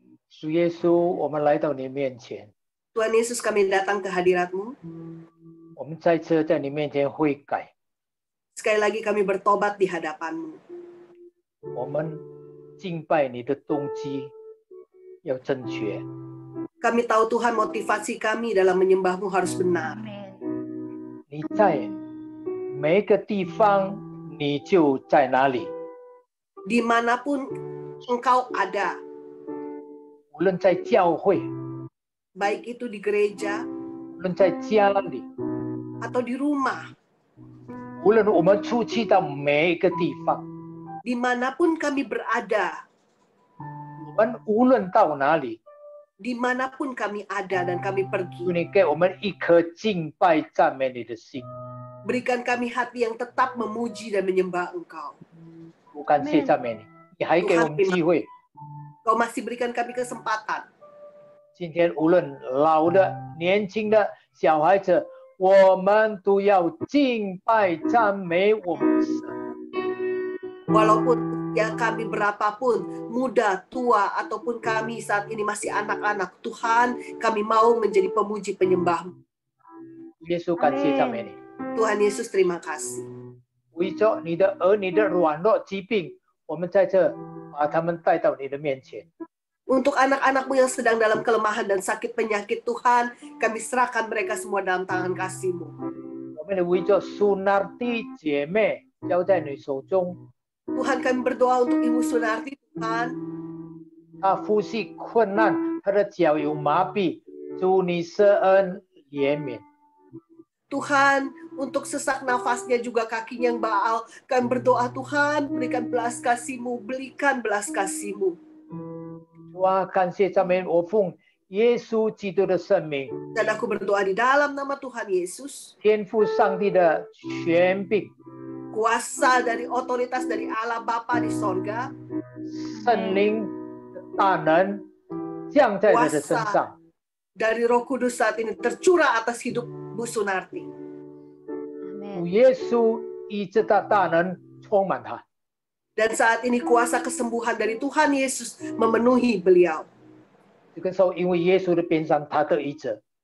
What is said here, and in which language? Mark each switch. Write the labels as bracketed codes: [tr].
[zh] 主耶稣，我们来到你面前， [id] Tuhan Yesus, kami datang ke hadirat-Mu. [zh] 我们再次在你面前悔改， [id] Sekali lagi kami bertobat di hadapan-Mu. [zh] 我们敬拜你的动机要正确。 [id] Kami tahu Tuhan motivasi kami dalam menyembah-Mu harus benar. Amin. [zh] 你在每一个地方，你就在哪里。 [id] Dimanapun Engkau ada, [zh] 无论在教会， [id] baik itu di gereja [zh] 无论在家里， [id] atau di rumah, [zh] 无论我们出去到每一个地方， [id] dimanapun kami berada, [zh] 我们无论到哪里， [id] dimanapun kami ada dan kami [zh] 求 [id] pergi, [zh] 你给我们一颗敬拜赞美你的心。 [id] berikan kami hati yang tetap memuji dan menyembah Engkau. [zh] 我感谢赞美你，你还给我们机会。 [id] Kau masih berikan kami kesempatan. [zh] 今天无论老的、年轻的、小孩子，我们都要敬拜赞美我们的神。 [id] Walaupun usia kami berapapun, muda, tua, ataupun kami saat ini masih anak-anak, Tuhan, kami mau menjadi pemuji penyembah-Mu. [zh] 耶稣，感谢赞美你， [id] Tuhan Yesus, terima kasih. [zh] 为着你的儿女的软弱疾病，我们在这把他们带到你的面前。 [id] Untuk anak-anak-Mu yang sedang dalam kelemahan dan sakit penyakit, Tuhan, kami serahkan mereka semua dalam tangan kasih-Mu. [zh] 我们也为着苏纳蒂姐妹交在你手中， [id] Tuhan, kami berdoa untuk Ibu Sunarti, Tuhan. [zh] 她呼吸困难，她的脚有麻痹，主你施恩怜悯。 [id] Tuhan, untuk sesak nafasnya juga kakinya yang baal, kami berdoa, Tuhan, berikan belas kasih-Mu, berikan belas kasih-Mu. [zh] 主啊，感谢赞美我奉耶稣基督的圣名， [id] Dan aku berdoa di dalam nama Tuhan Yesus, [zh] 天父上帝的权柄， [id] kuasa dari otoritas dari Allah Bapa di sorga, [zh] 圣灵的大能降在你的身上。 [id] dari Roh Kudus saat ini tercurah atas hidup Bu Sunarti. [zh] 主耶稣医治的大能充满他。 [id] Dan saat ini kuasa kesembuhan dari Tuhan Yesus memenuhi beliau. [zh] 这个时候，因为耶稣的鞭伤，他得医治。